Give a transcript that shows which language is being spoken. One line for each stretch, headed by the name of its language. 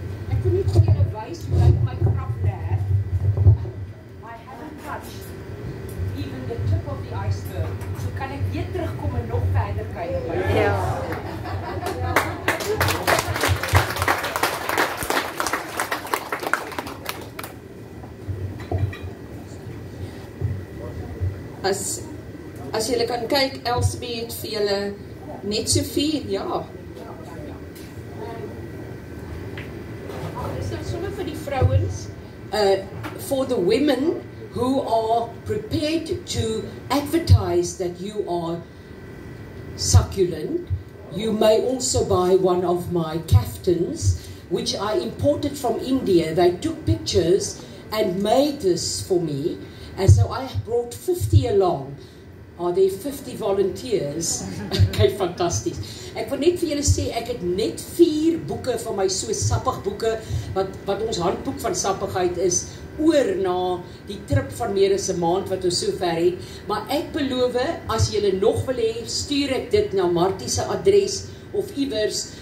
Afrikaans: Ek wil net vir julle wys hoe lyk my grap daar.
English: I haven't touched even the tip of the iceberg.
Afrikaans: So kan ek weer terugkom en nog verder kyk. Ja. As julle kan kyk, Elsbie het vir julle net so 4, ja. Sommer vir die vrouens.
English: For the women who are prepared to advertise that you are succulent, you may also buy one of my kaftans, which I imported from India. They took pictures and made this for me, and so I brought 50 along. Are there 50 volunteers? Okay, fantasties.
Afrikaans: Ek wil net vir julle sê, ek het net 4 boeke van my so sappig boeke, wat ons handboek van sappigheid is, oor na die trip van meer as 'n maand wat ons so ver het. Maar ek beloof, as julle nog wil hê, stuur ek dit na Martie se adres of iewers.